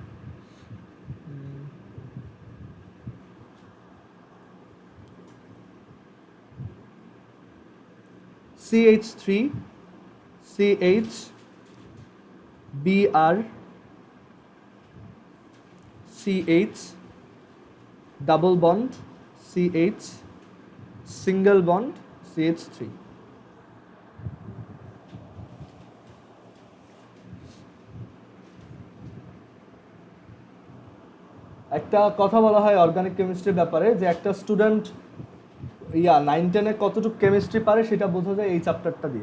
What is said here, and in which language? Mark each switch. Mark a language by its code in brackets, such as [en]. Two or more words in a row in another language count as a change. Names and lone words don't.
[en] CH3 CH Br CH double bond CH single bond CH3। [bn] একটা কথা বলা হয় [en] organic chemistry [bn] ব্যাপারে, যে একটা স্টুডেন্ট 9-10-এ কতটুকু কেমিস্ট্রি পারে সেটা বোঝা যায় এই চ্যাপ্টারটা দিয়ে।